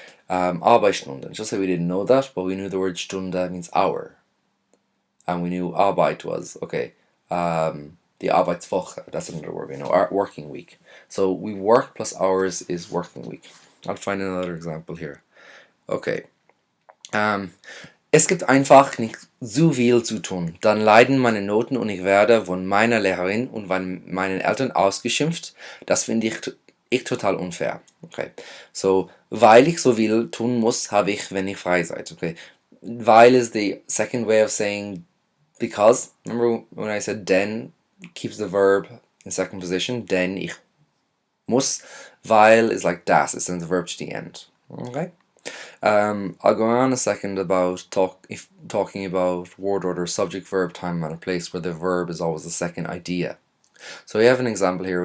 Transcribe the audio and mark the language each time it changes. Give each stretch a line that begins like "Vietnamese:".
English: Arbeitsstunden, just like we didn't know that, but we knew the word Stunde means hour. And we knew Arbeit was, okay, the Arbeitswoche, that's another word we know, our working week. So we work plus hours is working week. I'll find another example here. Okay.
German: Es gibt einfach nicht so viel zu tun. Dann leiden meine Noten und ich werde von meiner Lehrerin und von meinen Eltern ausgeschimpft. Das finde ich total unfair. Okay. So, weil ich so viel tun muss, habe ich wenig Freizeit.
English: Okay. Weil is the second way of saying because. Remember when I said denn keeps the verb in second position?
German: Denn ich muss.
English: Weil is like das. It sends the verb to the end. Okay. I'll go on a second about talking about word order, subject, verb, time, manner, place, where the verb is always the second idea. So we have an example here.